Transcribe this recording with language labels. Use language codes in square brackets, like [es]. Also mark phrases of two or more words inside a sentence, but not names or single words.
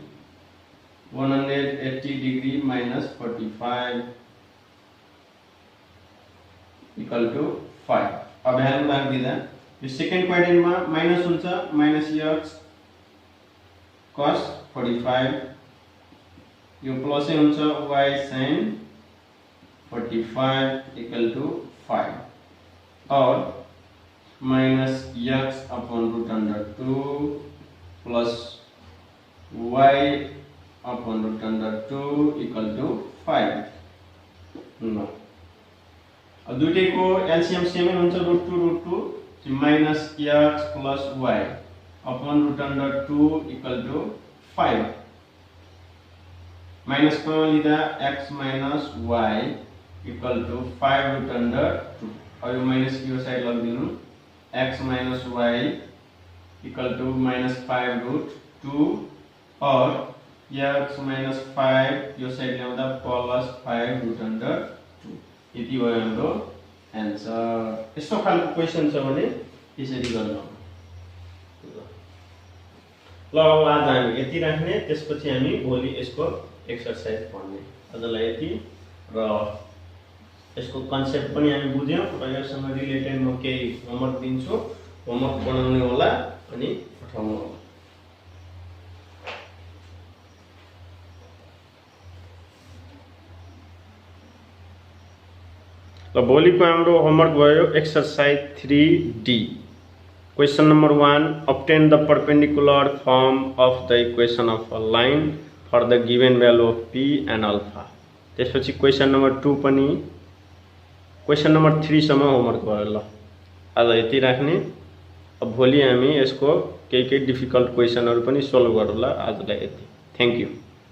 [ne] 180 [en] degree minus 45 equal to [ne] 5 अब भ्यालु राख्दिदा यो [en] second quadrant [ne] मा माइनस हुन्छ [en] minus x cos 45 [ne] यो प्लस हुन्छ y sin [en] 45 equal to 5 और minus x upon root under 2 plus y upon root under 2 equal to [ne] 5 नो अब दुईटैको एलसीएम सेम हुन्छ [en] root 2 minus x plus y upon root under 2 equal to 5 [ne] माइनस को लिदा [en] x minus y equal to 5 root under 2 [ne] अब यो माइनस की यो साइड लगिदिनु [en] x minus y equal to -5 root 2 [ne] और [en] x minus 5 [ne] यो साइड ल्याउँदा [en] plus 5 root under 2 [ne] यति भयो हाम्रो आन्सर यस्तो खालको क्वेशन छ भने यसरी गर्नु ल अब आज हामी यति राख्ने त्यसपछि हामी भोलि यसको एक्सरसाइज पढ्ने आजलाई यति र यसको कन्सेप्ट पनि हामी बुझ्यौं र यससँग रिलेटेड म केही होमवर्क दिन्छु होमवर्क बनाउने होला अनि पठाउनु होला ल भोलिको हाम्रो होमवर्क भयो [en] exercise 3D question number 1 obtain the perpendicular form of the equation of a line for the given value of p and alpha [ne] त्यसपछि [en] question number 2 [ne] पनि [en] question number 3 [ne] सम्म होमवर्क भयो ल आज यति राख्ने अब भोलि हामी यसको केही डिफिकल्ट क्वेशनहरु पनि सोल्भ गरौँला आजलाई यति [en] thank you